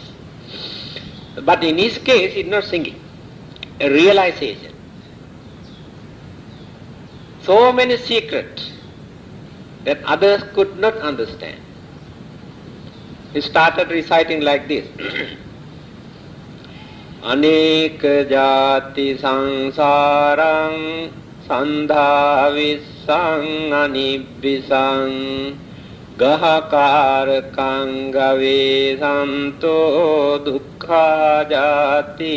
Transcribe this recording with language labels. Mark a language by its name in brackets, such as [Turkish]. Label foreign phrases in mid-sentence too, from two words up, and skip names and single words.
[English] But in his case, it's not singing. A realization. So many secrets that others could not understand. He started reciting like this. [Pali] Aneka jati sangsarang sandha vissang anibhisang gahakarakang gave santo dukkha jati